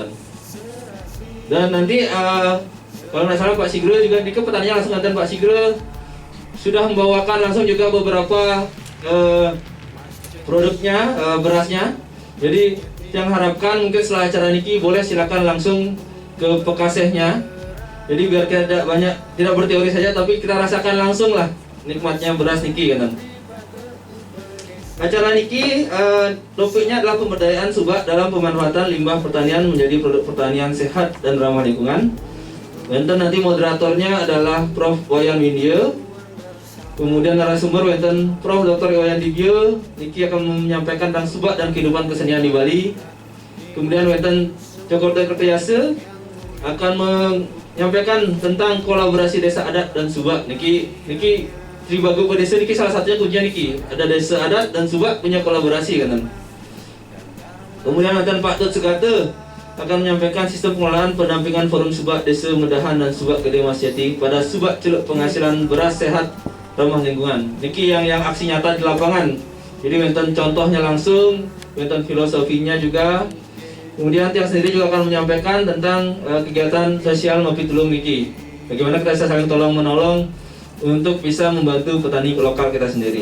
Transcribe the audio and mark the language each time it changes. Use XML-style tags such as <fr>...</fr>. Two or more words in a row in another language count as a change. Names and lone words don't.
<id>Dan nanti kalau nggak salah Pak Sigro juga di petaninya langsung nganten Pak Sigro sudah membawakan langsung juga beberapa produknya, berasnya. Jadi yang harapkan mungkin setelah acara niki boleh silakan langsung ke Pekasehnya. Jadi biar tidak berteori saja, tapi kita rasakan langsung lah nikmatnya beras niki kan. Acara niki topiknya adalah pemberdayaan Subak dalam pemanfaatan limbah pertanian menjadi produk pertanian sehat dan ramah lingkungan. Wenten nanti moderatornya adalah Prof. Wayan Windia. Kemudian narasumber wenten Prof. Dr. Wayan Dibyo. Niki akan menyampaikan tentang Subak dan kehidupan kesenian di Bali. Kemudian wenten Cokor Kertayasa akan menyampaikan tentang kolaborasi desa adat dan Subak. Niki Tribaga Upedesa niki salah satunya kuncinya niki. Ada desa adat dan Subak punya kolaborasi kan. Kemudian nanti Pak Tut Sugate akan menyampaikan sistem pengelolaan pendampingan forum Subak Desa Medahan dan Subak Gede Mas Jati pada Subak Celuk penghasilan beras sehat ramah lingkungan. Niki yang aksi nyata di lapangan. Jadi wenten contohnya langsung, wenten filosofinya juga. Kemudian tiang sendiri juga akan menyampaikan tentang kegiatan sosial Ngopi Tulung niki. Bagaimana kita bisa saling tolong menolong untuk bisa membantu petani lokal kita sendiri.</id>